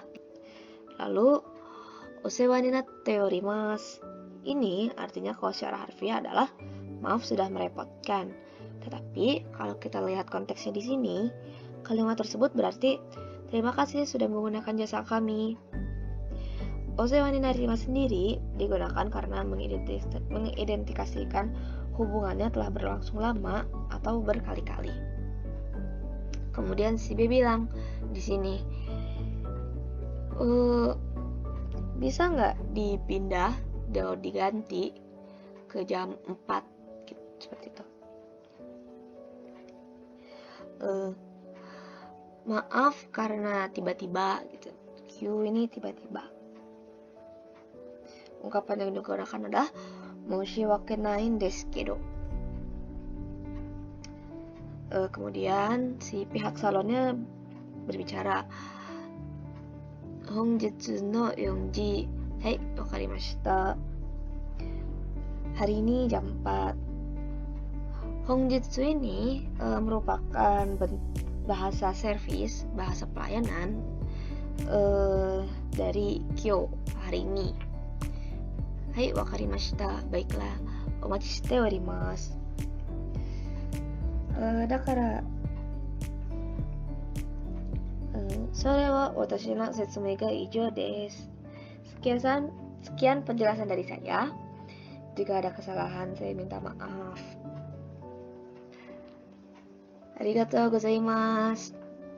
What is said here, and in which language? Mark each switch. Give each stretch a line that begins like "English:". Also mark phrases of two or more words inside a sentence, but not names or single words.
Indonesian: Lalu
Japanese: お世話になっております.
Indonesian: Ini artinya kalau secara harfiah adalah maaf sudah merepotkan. Tetapi kalau kita lihat konteksnya di sini, kalimat tersebut berarti terima kasih sudah menggunakan jasa kami.
Japanese: お世話になります
Indonesian: sendiri digunakan karena mengidentifikasikan hubungannya telah berlangsung lama atau berkali-kali. Kemudian si B bilang di sini, bisa nggak dipindah atau diganti ke jam 4 gitu, seperti itu. Maaf karena tiba-tiba gitu. Q ini tiba-tiba. Ungkapan yang digunakan adalah
Japanese: 申し訳ないですけど.
Indonesian: Kemudian si pihak salonnya berbicara,
Japanese: 本日の4 はい、分かりました.
Indonesian: Hari ini jam 4. Honjitsu ini merupakan bahasa servis, bahasa pelayanan dari Kyo, hari ini.
Japanese: はい、分かりました. Baiklah, お待ちしております. だから、それは私の説明が以上です。
Indonesian: Sekian penjelasan dari saya. Jika ada kesalahan, saya minta maaf.
Japanese: ありがとうございます.